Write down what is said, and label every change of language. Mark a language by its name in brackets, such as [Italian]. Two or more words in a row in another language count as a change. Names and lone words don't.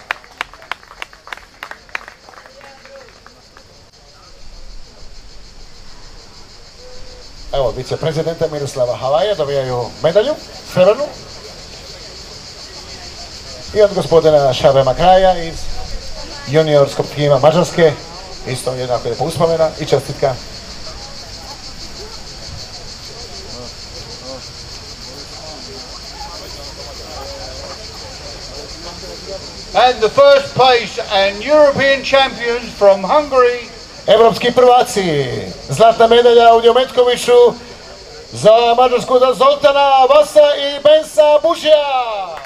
[Croatian] Evo, viceprezidenta Miroslava Havaja dobijaju medalju, srebrnu. I od gospodina Šabe Makraja iz juniorskog tima Mađarske, isto jednako lijepa uspomena i čestitka. [English] And the first place and European champions from Hungary. [Croatian] Evropski prvaci, zlatna medalja u Metkoviću za Mađarsku, za Zoltana Vasa i Bensa Bušija.